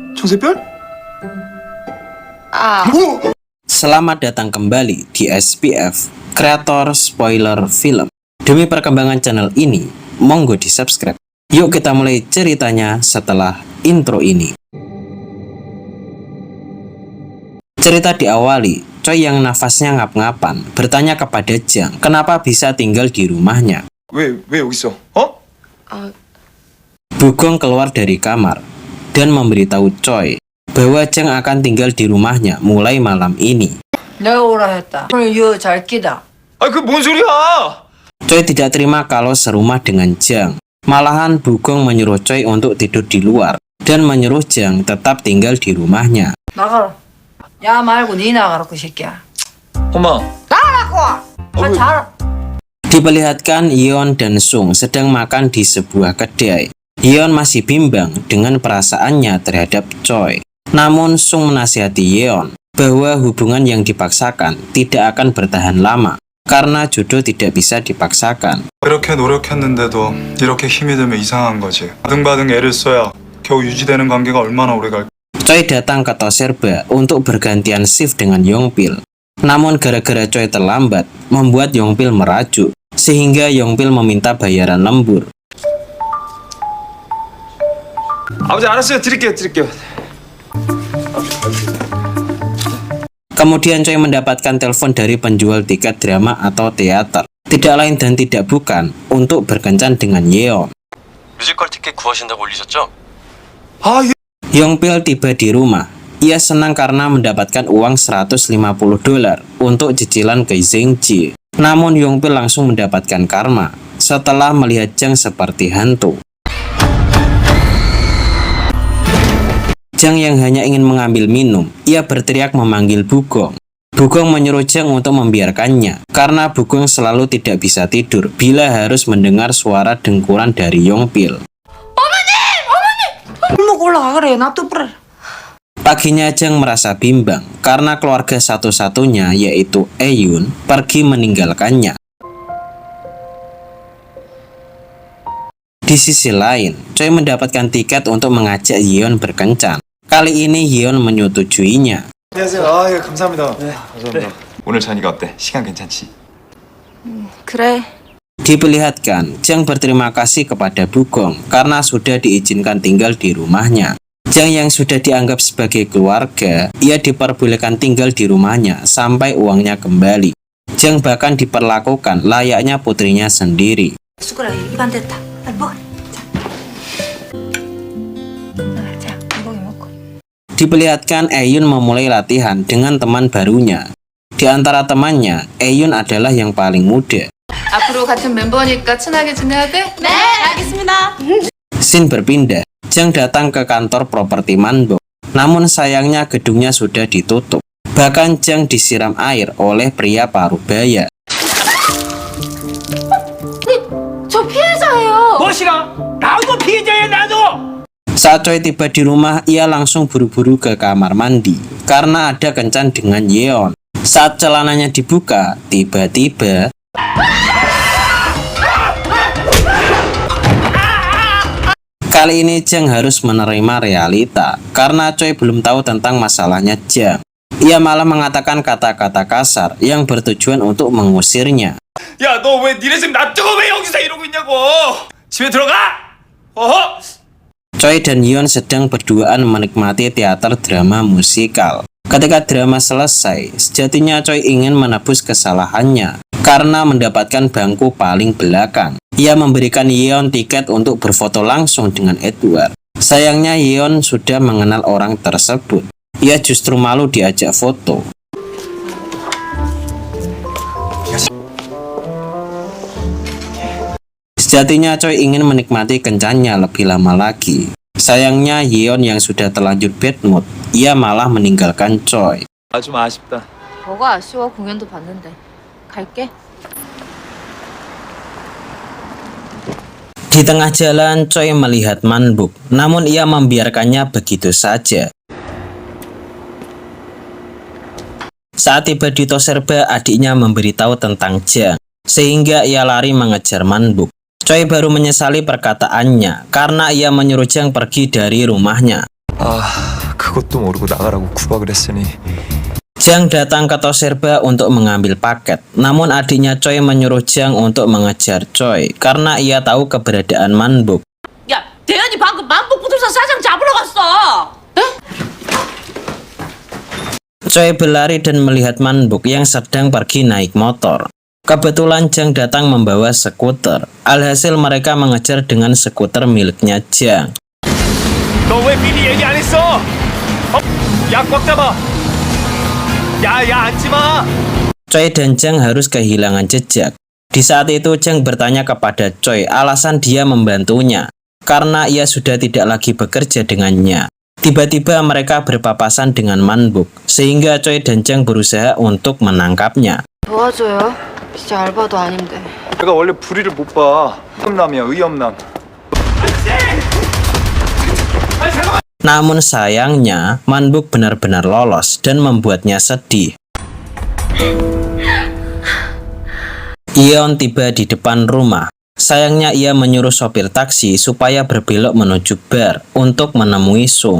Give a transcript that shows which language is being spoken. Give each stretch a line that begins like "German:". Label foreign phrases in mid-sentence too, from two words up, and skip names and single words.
Korean: 무쇠별? 아,
Indonesian: Selamat datang kembali di SPF, kreator spoiler film. Demi perkembangan channel ini, monggo di subscribe. Yuk kita mulai ceritanya setelah intro ini. Cerita diawali, Choi yang nafasnya ngap-ngapan bertanya kepada Jang kenapa bisa tinggal di rumahnya.
Korean: 왜 여기 있어? 어? 아,
Indonesian: Bugong keluar dari kamar dan memberitahu Choi bahwa Jang akan tinggal di rumahnya mulai malam ini.
Korean: 내가 오라 했다. 오늘 유잘 끼다. 아, 그 뭔 소리야?
Indonesian: Choi tidak terima kalau serumah dengan Jang. Malahan Bugong menyuruh Choi untuk tidur di luar dan menyuruh Jang tetap tinggal di rumahnya.
Korean: 나가라. 야 말고 니 나가라고 새끼야. 엄마. 나가라고. 빨리 자라.
Indonesian: Diperlihatkan Yeon dan Sung sedang makan di sebuah kedai. Yeon masih bimbang dengan perasaannya terhadap Choi. Namun Sung menasihati Yeon bahwa hubungan yang dipaksakan tidak akan bertahan lama karena jodoh tidak bisa dipaksakan.
Korean: 그렇게 노력했는데도 이렇게 힘이 들면 이상한 거지. 바등바등 애를 써야 겨우 유지되는 관계가 얼마나 오래 갈까?
Indonesian: Choi datang ke Toserba untuk bergantian shift dengan Yongpil. Namun gara-gara Choi terlambat, membuat Yongpil merajuk, sehingga Yongpil meminta bayaran lembur.
Korean: 아버지 알았어요. 드릴게요.
Indonesian: Kemudian Choi mendapatkan telepon dari penjual tiket drama atau teater. Tidak lain dan tidak bukan untuk berkencan dengan Yeon.
Korean: 뮤지컬 티켓 구하신다고 올리셨죠? 아, 예.
Indonesian: Yongpil tiba di rumah. Ia senang karena mendapatkan uang $150 untuk cicilan ke Zengji. Namun Yongpil langsung mendapatkan karma setelah melihat Jang seperti hantu. Jang yang hanya ingin mengambil minum, ia berteriak memanggil Bugong. Bugong menyuruh Jang untuk membiarkannya, karena Bugong selalu tidak bisa tidur bila harus mendengar suara dengkuran dari Yongpil.
Korean: 술 먹고 올라가 그래. 놔둬 버려.
Indonesian: Paginya Jang merasa bimbang, karena keluarga satu-satunya yaitu Eun pergi meninggalkannya. Di sisi lain, Choi mendapatkan tiket untuk mengajak Yeon berkencan. Kali ini Yeon menyetujuinya.
Korean: 안녕하세요. 아, 예, 감사합니다. 네, 감사합니다. 오늘 자니까 어때? 시간 괜찮지? 그래.
Indonesian: Diperlihatkan, Jang berterima kasih kepada Bugong karena sudah diizinkan tinggal di rumahnya. Jang yang sudah dianggap sebagai keluarga, ia diperbolehkan tinggal di rumahnya sampai uangnya kembali. Jang bahkan diperlakukan layaknya putrinya sendiri.
Korean: 숟가락에 입안 됐다. 빨리 먹어. 자. 자, 엉덩이 먹고.
Indonesian: Diperlihatkan Eun memulai latihan dengan teman barunya. Di antara temannya, Eun adalah yang paling muda.
Korean: 앞으로 같은 멤버니까 친하게 지내야 돼? 네, 알겠습니다.
Indonesian: Scene berpindah, Jang datang ke kantor properti Manbok. Namun sayangnya gedungnya sudah ditutup. Bahkan Jang disiram air oleh pria parubaya.
Korean: 저 피해자예요. 무엇이라? 나도 피해자야 나도!
Indonesian: Saat Choi tiba di rumah, ia langsung buru-buru ke kamar mandi karena ada kencan dengan Yeon. Saat celananya dibuka, tiba-tiba kali ini Jang harus menerima realita karena Choi belum tahu tentang masalahnya Jang. Ia malah mengatakan kata-kata kasar yang bertujuan untuk mengusirnya.
Korean: 야, 너 왜 니네 집 놔두고 왜 여기서 이러고 있냐고? 집에 들어가! 어허!
Indonesian: Choi dan Yeon sedang berduaan menikmati teater drama musikal. Ketika drama selesai, sejatinya Choi ingin menebus kesalahannya karena mendapatkan bangku paling belakang. Ia memberikan Yeon tiket untuk berfoto langsung dengan Edward. Sayangnya Yeon sudah mengenal orang tersebut. Ia justru malu diajak foto. Sejatinya Choi ingin menikmati kencannya lebih lama lagi. Sayangnya Yeon yang sudah terlanjur
English: bad mood,
Indonesian: ia malah meninggalkan Choi.
Korean: 아, 좀 아쉽다. 뭐가 아쉬워? 공연도 봤는데. 갈게.
Indonesian: Di tengah jalan, Choi melihat Manbuk, namun ia membiarkannya begitu saja. Saat tiba di Toserba, adiknya memberitahu tentang Jang, sehingga ia lari mengejar Manbuk. Choi baru menyesali perkataannya karena ia menyuruh Jang pergi dari rumahnya.
Korean: 그것도 모르고 나가라고 구박을 했으니
Indonesian: Jang datang ke Toserba untuk mengambil paket. Namun adiknya Choi menyuruh Jang untuk mengejar Choi karena ia tahu keberadaan Manbuk.
Korean: 야, 대현이 방금 만복 부동산 사장 잡으러 갔어.
Indonesian: Choi berlari dan melihat Manbuk yang sedang pergi naik motor. Kebetulan Jang datang membawa skuter. Alhasil mereka mengejar dengan skuter miliknya Jang.
Korean: 너 왜 미리 얘기 안 했어? 야, 꽉 잡아. 야, 앉지 마.
Indonesian: Choi dan Jang harus kehilangan jejak. Di saat itu Jang bertanya kepada Choi alasan dia membantunya karena ia sudah tidak lagi bekerja dengannya. Tiba-tiba mereka berpapasan dengan Manbuk sehingga Choi dan Jang berusaha untuk menangkapnya.
Korean: 도와줘요. 진짜 알바도 아닌데. 내가 원래 불의를 못 봐. 의엄남이야, 의엄남.
Indonesian: Namun sayangnya Manbuk benar-benar lolos dan membuatnya sedih. Yeon tiba di depan rumah. Sayangnya ia menyuruh sopir taksi supaya berbelok menuju bar untuk menemui Sung.